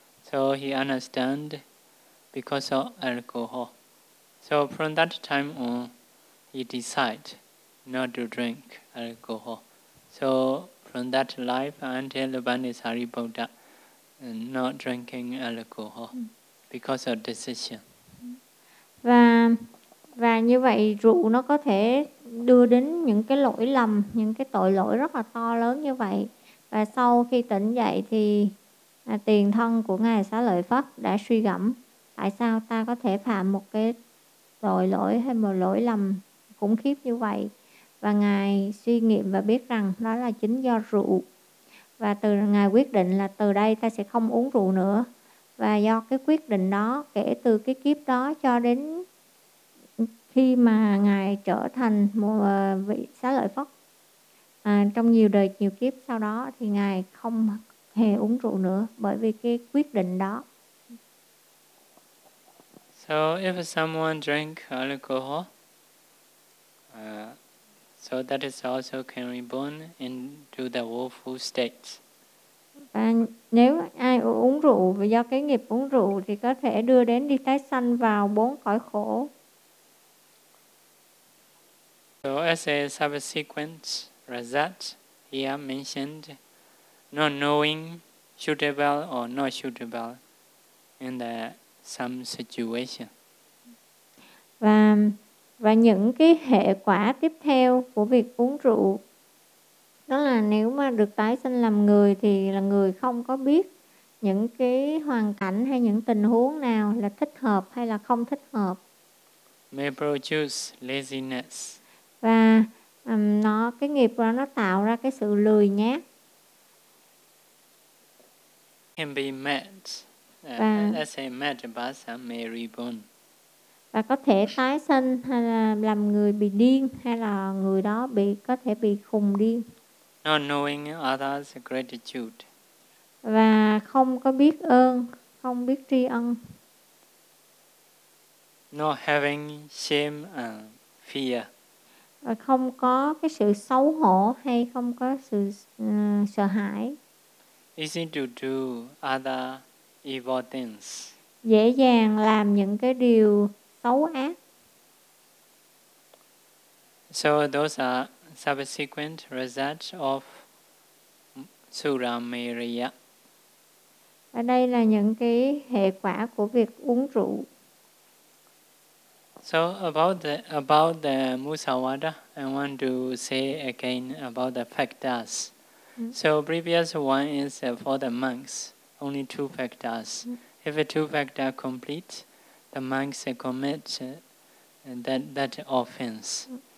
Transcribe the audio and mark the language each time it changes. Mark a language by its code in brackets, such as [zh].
[en] So he understand because of alcohol. So from that time on, he decide not to drink alcohol. So from that life until Bhante Sariputta, not drinking alcohol because of decision. [vi] Và như vậy rượu nó có thể đưa đến những cái lỗi lầm, những cái tội lỗi rất là to lớn như vậy. Và sau khi tỉnh dậy thì tiền thân của Ngài Xá Lợi Phất đã suy gẫm tại sao ta có thể phạm một cái tội lỗi hay một lỗi lầm khủng khiếp như vậy. Và Ngài suy nghiệm và biết rằng đó là chính do rượu. Và từ Ngài quyết định là từ đây ta sẽ không uống rượu nữa. Và do cái quyết định đó, kể từ cái kiếp đó cho đến khi mà Ngài trở thành một vị Xá Lợi Phất, trong nhiều đời, nhiều kiếp sau đó thì Ngài không hề uống rượu nữa bởi vì cái quyết định đó. [en] So if someone drink alcohol, so that is also can reborn into the woeful state. [vi] Và nếu ai uống rượu và do cái nghiệp uống rượu thì có thể đưa đến đi tái sanh vào bốn cõi khổ. [en] So as a subsequent result, here mentioned not knowing suitable or not suitable in the some situation. [vi] Và những cái hệ quả tiếp theo của việc uống rượu đó là nếu mà được tái sinh làm người thì là người không có biết những cái hoàn cảnh hay những tình huống nào là thích hợp hay là không thích hợp. [en] May produce laziness. [vi] Và nó cái nghiệp đó nó tạo ra cái sự lười nhác. [en] Can be mad. Let's say mad person may reborn. [vi] Và có thể tái sinh hay là làm người bị điên hay là người đó bị có thể bị khùng điên. [en] Not knowing others' gratitude. [vi] Và không có biết ơn, không biết tri ân. [en] Not having shame and fear. [vi] Và không có cái sự xấu hổ hay không có sự sợ hãi. [en] Easy to do other evil things. [vi] Dễ dàng làm những cái điều xấu ác. [en] So those are subsequent results of Suramiriya. [vi] Và đây là những cái hệ quả của việc uống rượu. [en] So about the Musawada, I want to say again about the factors. So previous one is for the monks, only two factors. If a two factor complete, the monks commit that offense.